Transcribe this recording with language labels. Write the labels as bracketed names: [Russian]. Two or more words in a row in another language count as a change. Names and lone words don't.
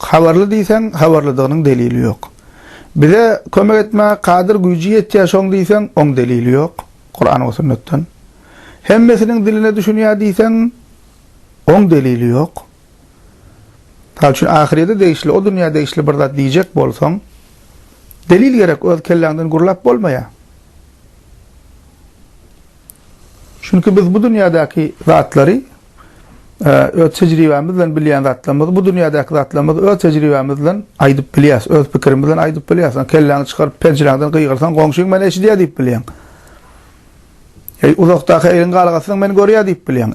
[Turkmen] Habarly diýsen, habarlydygynyň delili ýok. Bize kömek etme kadir güýji ýetýär şoň diýsen, oň delili ýok. Kur'an we sünnetden. Hemmesiniň diline düşünýär diýsen, oň delili ýok. Tal üçin ahirede değişli, o dünýäde değişli bir zat diýjek bolsaň, delil gerek, öz kelläňden gurlap bolmaýar. Çünkü biz bu dünyadaki zatları öz tecrübemizden bilýän zatlarymyz, bu dünyadaki zatlarymyz öz tecrübemizden aýdyp bilýäs, öz pikirimizden aýdyp bilýäs. Kelläňi çykaryp pençeräňden gygyrsaň, goňşuň meni eşidýär diýip bilýän. Uzakdaky elin galgasyň meni görýär diýip bilýän.